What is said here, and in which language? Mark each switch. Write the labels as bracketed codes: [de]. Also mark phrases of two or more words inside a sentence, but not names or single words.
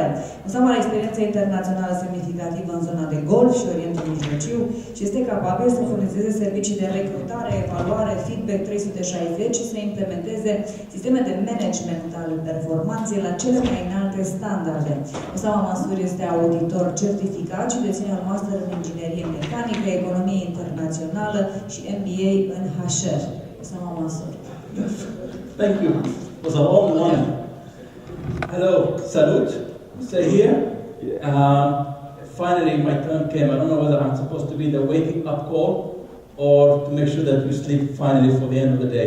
[ro] Oussama are experiență internațională semnificativă în zona de Golf și Orientul Mijlociu și este capabil să furnizeze servicii de recrutare, evaluare, feedback 360 și să implementeze sisteme de management al performanței la cele mai înalte standarde. Oussama Mansour este auditor certificat și deține un master în inginerie mecanică, economie internațională și MBA în HR. Oussama Mansour. [en] Thank you. It was a long one. Hello, salute. Say here. Finally, my turn came. I don't know whether I'm supposed to be the waking up call or to make sure that you sleep finally for the end of the day.